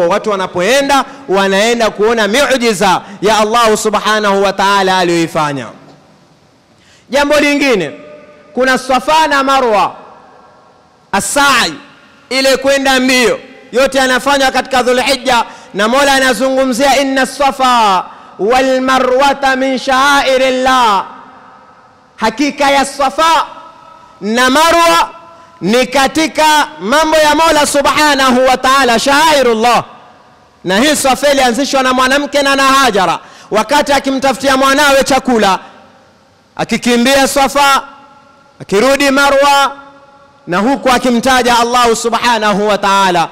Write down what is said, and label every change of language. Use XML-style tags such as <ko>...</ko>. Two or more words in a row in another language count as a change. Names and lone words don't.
<sw>Watu wanapoenda wanaenda kuona miujiza ya Allah</sw> <ar>سبحانه وتعالى</ar> <sw>aliyoifanya. Jambo lingine, kuna Safa na Marwa, as-sa'i, ile kwenda mbio, yote yanafanywa katika Dhulhijja. Na Mola anazungumzia,</sw> <ar>إن الصفا والمروة من شعائر الله,</ar> <sw>hakika ya Safa na Marwa ni katika mambo ya Mola</sw> <ar>سبحانه وتعالى,</ar> <sw>sha'airullah. Na hii Safa ilianzishwa na mwanamke na Hajara, wakati akimtafutia mwanawe chakula, akikimbia Safa akirudi Marwa, na huku akimtaja Allah</sw> <ar>سبحانه وتعالى.</ar>